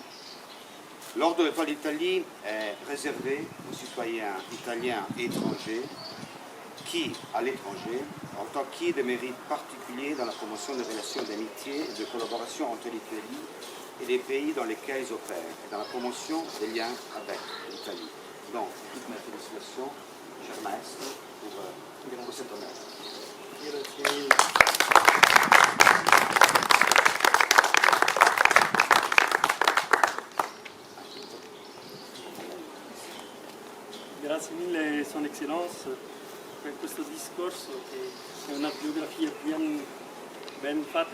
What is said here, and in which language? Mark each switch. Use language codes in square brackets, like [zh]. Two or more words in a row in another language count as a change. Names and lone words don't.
[fr] L'Ordre de l'Étoile d'Italie est réservé aux citoyens italiens et étrangers qui, à l'étranger, ont acquis des mérites particuliers dans la promotion des relations d'amitié et de collaboration entre l'Italie et les pays dans lesquels ils opèrent, et dans la promotion des liens avec l'Italie. Donc, toutes mes félicitations, cher maestro, pour cet honneur. [it] Grazie mille, Son Eccellenza, per questo discorso che è una biografia ben fatta.